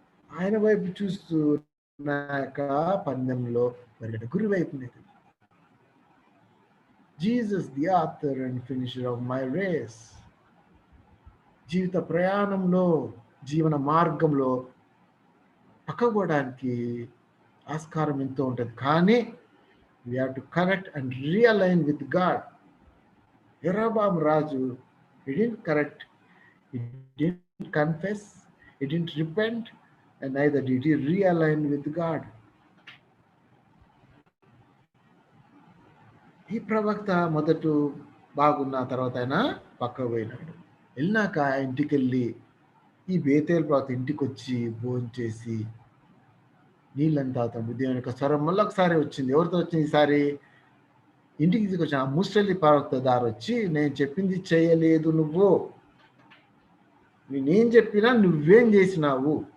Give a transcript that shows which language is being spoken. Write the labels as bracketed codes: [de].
[te] ఆయన వైపు చూస్తూ నా యొక్క పందెంలో పరిగెట, గురి వైపు లేదు. [en] Jesus the author and finisher of my race. [te] జీవిత ప్రయాణంలో, జీవన మార్గంలో పక్కకోవడానికి ఆస్కారం ఎంతో ఉంటుంది. కానీ [en] we have to correct and realign with God. యెరోబాము [te] Raju, [en] he didn't correct, he didn't confess, he didn't repent, and neither did he realign with God. [te] ఈ ప్రవక్త మొదట బాగున్న తర్వాత ఆయన పక్కకు పోయినాడు. వెళ్ళినాక ఇంటికి వెళ్ళి ఈ బేతేలు ప్రవక్త ఇంటికి వచ్చి భోజనం చేసి నీళ్ళని తాగుతాడు. దేవుని యొక్క స్వరం మళ్ళీ ఒకసారి వచ్చింది. ఎవరితో వచ్చింది ఈసారి? ఇంటికి తీసుకొచ్చిన ఆ ముసలి ప్రవక్త దారి వచ్చి, నేను చెప్పింది చేయలేదు నువ్వు, నేనేం చెప్పినా నువ్వేం చేసినావు.